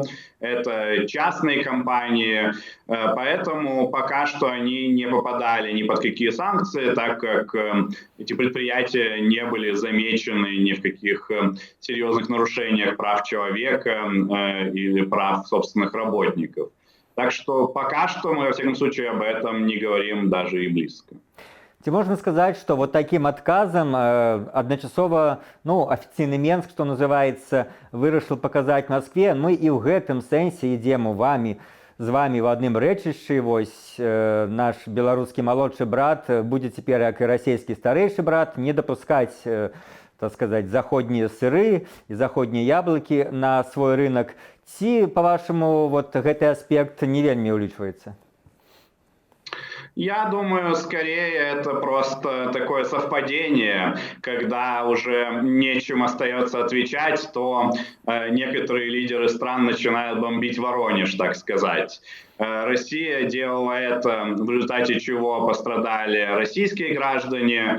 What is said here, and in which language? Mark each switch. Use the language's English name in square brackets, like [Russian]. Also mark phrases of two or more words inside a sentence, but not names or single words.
[Russian] Это частные компании, поэтому пока что они не попадали ни под какие санкции, так как эти предприятия не были замечены ни в каких серьезных нарушениях прав человека или прав собственных работников. Так что пока что мы, во всяком случае, об этом не говорим даже и близко. [Belarusian] Ці можна сказаць, што вот такім адказам адначасова афіцыйны Менск, што называецца, вырашыў паказаць Маскве, мы і ў гэтым сэнсе ідзем з вамі в адным рэчышчы. Вось наш беларускі малодшы брат будзе цяпер, як і расійскі старэйшы брат, не дапускаць, так сказаць, заходнія сыры і заходнія яблыкі на свой рынок. Ці, па-вашаму, вот гэты аспект не вельмі ўлічваецца? [Russian] Я думаю, скорее это просто такое совпадение, когда уже нечем остается отвечать, то некоторые лидеры стран начинают бомбить Воронеж, так сказать. Россия делала это, в результате чего пострадали российские граждане.